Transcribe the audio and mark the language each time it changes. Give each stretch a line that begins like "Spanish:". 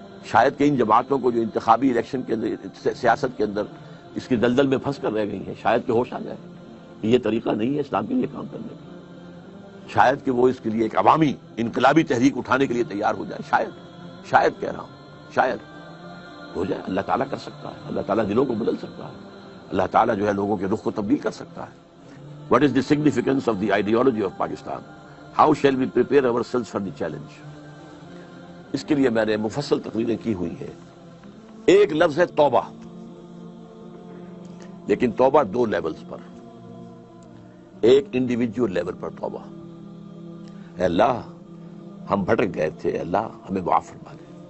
Urdu: شاید کہ ان جماعتوں کو جو انتخابی الیکشن کے اندر، سیاست کے اندر اس کی دلدل میں پھنس کر رہ گئی ہیں، شاید کہ ہوش آ جائے کہ یہ طریقہ نہیں ہے اسلام کے لیے کام کرنے کا. شاید کہ وہ اس کے لیے ایک عوامی انقلابی تحریک اٹھانے کے لیے تیار ہو جائے. شاید کہہ رہا ہوں، شاید ہو جائے. اللہ تعالیٰ کر سکتا ہے، اللہ تعالیٰ دلوں کو بدل سکتا ہے. اللہ تعالیٰ جو ہے لوگوں کے رخ کو تبدیل کر سکتا ہے.
English: What is the significance of the ideology of Pakistan? How shall we prepare ourselves for the challenge?
Urdu: اس کے لیے میں نے مفصل تقریریں کی ہوئی ہیں. ایک لفظ ہے توبہ، لیکن توبہ دو لیولز پر. ایک انڈیویجول لیول پر توبہ، اے اللہ ہم بھٹک گئے تھے، اے اللہ ہمیں معاف فرما دے.